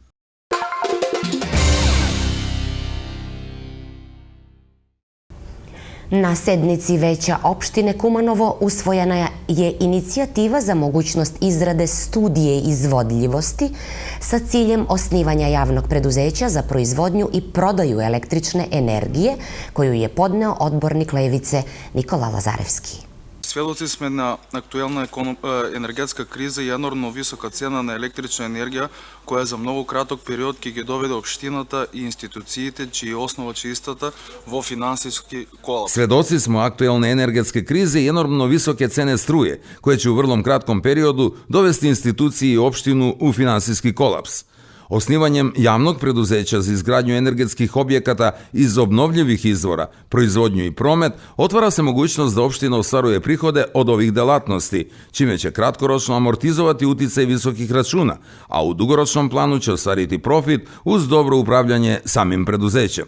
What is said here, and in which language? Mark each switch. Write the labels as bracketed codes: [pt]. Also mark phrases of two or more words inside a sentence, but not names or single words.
[sr] Na sednici veća opštine Kumanovo usvojena je inicijativa za mogućnost izrade studije izvodljivosti sa ciljem osnivanja javnog preduzeća za proizvodnju i prodaju električne energije, koju je podneo odbornik Levice Nikola Lazarevski. [mk] Сведоци сме на актуелна енергетска криза и енормно висока цена на електрична енергија, која за многу краток период ќе ги доведе општината и институциите, чија основа че истата во финансиски колапс. [sr] Svedoci smo aktuelne energetske krize i enormno visoke cene struje, koje će u vrlo kratkom periodu dovesti instituciji i opštinu u finansijski kolaps. Osnivanjem javnog preduzeća za izgradnju energetskih objekata iz obnovljivih izvora, proizvodnju i promet, otvara se mogućnost da opština ostvaruje prihode od ovih delatnosti, čime će kratkoročno amortizovati uticaj visokih računa, a u dugoročnom planu će ostvariti profit uz dobro upravljanje samim preduzećem.